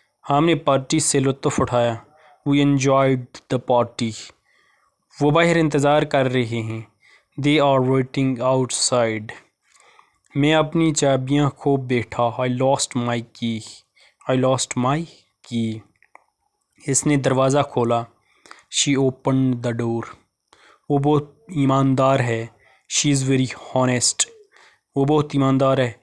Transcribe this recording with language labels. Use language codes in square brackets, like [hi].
[ur] ہم نے پارٹی سے لطف اٹھایا. [en] We enjoyed the party. [ur] وہ باہر انتظار کر رہے ہیں. [en] They are waiting outside. [ur] میں اپنی چابیاں کھو بیٹھا. [en] I lost my key. I lost my key. [ur] اس نے دروازہ کھولا. [en] She opened the door. [ur] وہ بہت ایماندار ہے. [en] She is very honest. [ur] وہ بہت ایماندار ہے.